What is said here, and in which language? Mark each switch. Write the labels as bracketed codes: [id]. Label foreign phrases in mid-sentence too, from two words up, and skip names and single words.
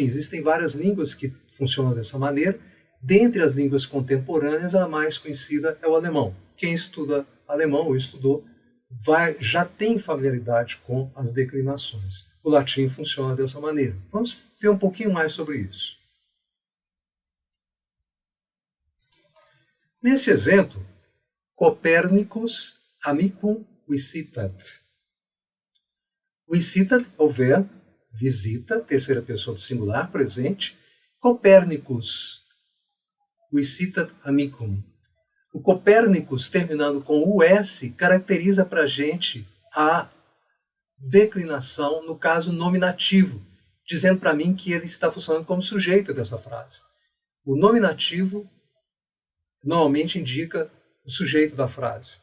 [pt] Existem várias línguas que funcionam dessa maneira. Dentre as línguas contemporâneas, a mais conhecida é o alemão. Quem estuda alemão ou estudou já tem familiaridade com as declinações. O latim funciona dessa maneira. Vamos ver um pouquinho mais sobre isso. Nesse exemplo, [la] Copernicus amicum visitat. [pt] Visitat é o verbo, visita, terceira pessoa do singular, presente. [la] Copernicus visitat amicum. [pt] O Copernicus, terminando com US, caracteriza para a gente a declinação, no caso nominativo, dizendo para mim que ele está funcionando como sujeito dessa frase. O nominativo normalmente indica o sujeito da frase.